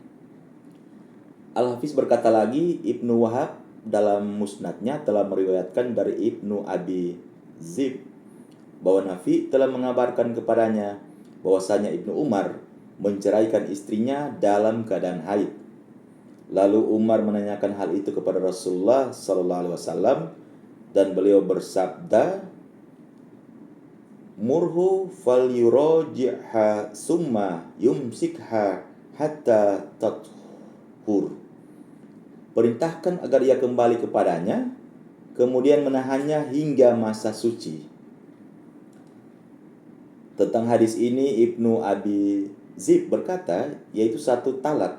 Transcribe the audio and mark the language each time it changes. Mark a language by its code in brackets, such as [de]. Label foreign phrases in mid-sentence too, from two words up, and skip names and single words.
[id] Al-Hafiz berkata lagi, Ibnu Wahab dalam musnadnya telah meriwayatkan dari Ibnu Abi Zib bahwa Nafi telah mengabarkan kepadanya bahwasanya Ibnu Umar menceraikan istrinya dalam keadaan haid. Lalu Umar menanyakan hal itu kepada Rasulullah [ar] صلى الله عليه وسلم [id] dan beliau bersabda, [ar] "مره فليراجعها ثم يمسكها حتى تطهر." [id] Perintahkan agar ia kembali kepadanya, kemudian menahannya hingga masa suci. Tentang hadis ini Ibnu Abi Zib berkata, yaitu satu talak.